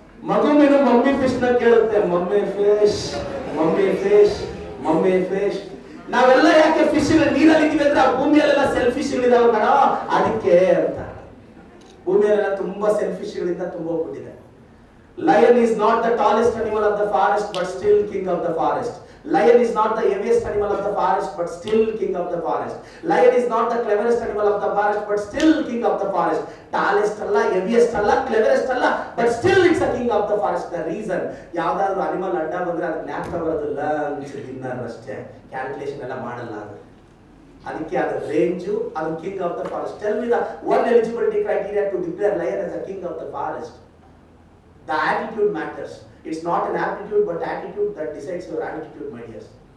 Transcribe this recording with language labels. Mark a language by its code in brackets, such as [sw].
[kn] ಮಗು ಮೀನು mummy fish ನ ಕೇಳುತ್ತೆ, mummy fish mummy fish mummy fish. ನಾವೆಲ್ಲ ಯಾಕೆ ಫಿಶ್ ನೀರಲ್ಲಿ ಇದೀವಿ ಅಂದ್ರೆ ಆ ಭೂಮಿಯಲ್ಲೆಲ್ಲ ಸೆಲ್ಫಿಶ್ ಗಳಿದಾವೆ ಕಣ, ಅದಕ್ಕೆ ಅಂತ. ಭೂಮಿಯಲ್ಲೆಲ್ಲ ತುಂಬಾ ಸೆಲ್ಫಿಶ್ ಗಳಿಂದ ತುಂಬ ಹೋಗ್ಬಿಟ್ಟಿದೆ. [en] Lion is not the tallest animal of the forest, but still king of the forest. Lion is not the heaviest animal of the forest, but still king of the forest. Lion is not the cleverest animal of the forest, but still king of the forest. Tallest alla, heaviest alla, cleverest alla, but still it's a king of the forest. The reason, [kn] ಯಾವ್ದಾದ್ರು animal ಅಡ್ಡ ಬಂದ್ರೆ ಅದನ್ನ ಜ್ಞಾಪಕ ಬರೋದಿಲ್ಲ, dinner ಅಷ್ಟೇ, calculation ಎಲ್ಲ ಮಾಡಲ್ಲ ಅದು. ಅದಕ್ಕೆ ಅದರ ರೇಂಜು, ಅದು [en] king of the forest. Tell me the one eligibility criteria to declare lion as a king of the forest. The attitude matters. It's not an aptitude, but attitude that decides your attitude, my dears.